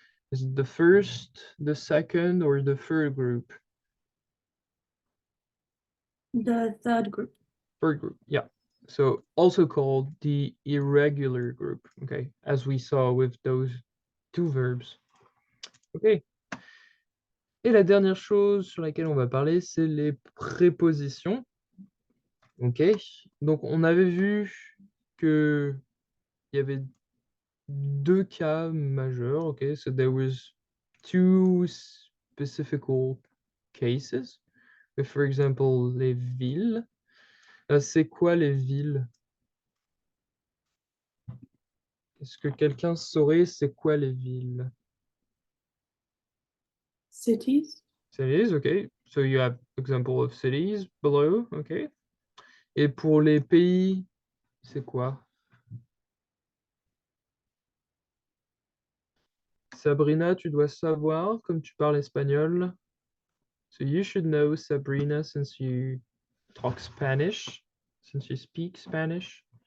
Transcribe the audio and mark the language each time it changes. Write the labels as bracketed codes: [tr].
[en] Is it the first, the second, or the third group? The third group. Third group, yeah. So also called the irregular group, okay, as we saw with those two verbs. Okay. [fr] Et la dernière chose sur laquelle on va parler, c'est les prépositions. Ok. Donc on avait vu que il y avait deux cas majeurs. Ok. [en] So there was two specific cases. With, for example, [fr] les villes. C'est quoi les villes? Est-ce que quelqu'un saurait c'est quoi les villes? [en] Cities. Cities, okay. So you have example of cities below, okay. [fr] Et pour les pays, c'est quoi? Sabrina, tu dois savoir, comme tu parles espagnol. [en] So you should know, Sabrina, since you talk Spanish, since you speak Spanish.